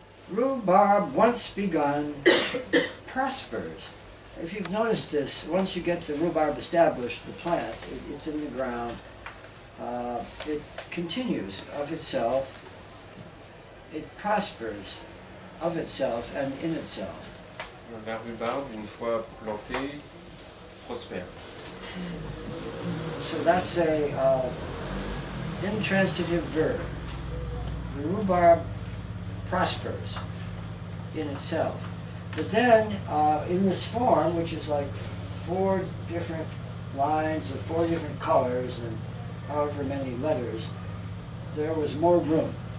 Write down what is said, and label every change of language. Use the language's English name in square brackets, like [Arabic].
[English] Rhubarb once begun prospers. If you've noticed this, once you get the rhubarb established, the plant, it's in the ground, it continues of itself, it prospers of itself and in itself. [French] La rhubarbe, une fois plantée, prospère. [English] So that's a intransitive verb. The rhubarb prospers in itself. But then, in this form, which is like 4 different lines of 4 different colors and however many letters, there was more room.